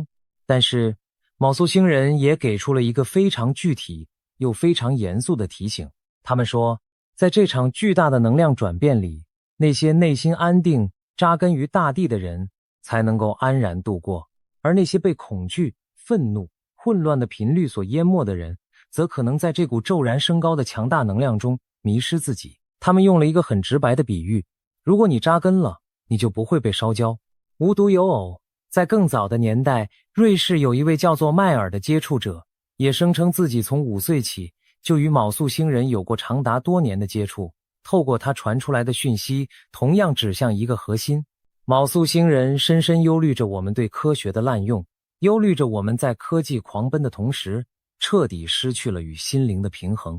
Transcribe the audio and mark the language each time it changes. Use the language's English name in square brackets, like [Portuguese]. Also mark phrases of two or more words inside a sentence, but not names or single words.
[Chinese] 但是昴宿星人也給出了一個非常具體又非常嚴肅的提醒，他們說，在這場巨大的能量轉變裡，那些內心安定扎根於大地的人才能夠安然度過，而那些被恐懼、憤怒、混亂的頻率所淹沒的人，則可能在這股驟然升高的強大能量中迷失自己。他們用了一個很直白的比喻，如果你扎根了，你就不会被燒焦。无独有偶，在更早的年代，瑞士有一位叫做邁爾的接觸者，也聲稱自己從5歲起就與昴宿星人有過長達多年的接觸，透過他傳出來的訊息，同樣指向一個核心。昴宿星人深深憂慮着我們對科學的濫用，憂慮着我們在科技狂奔的同時，徹底失去了與心靈的平衡。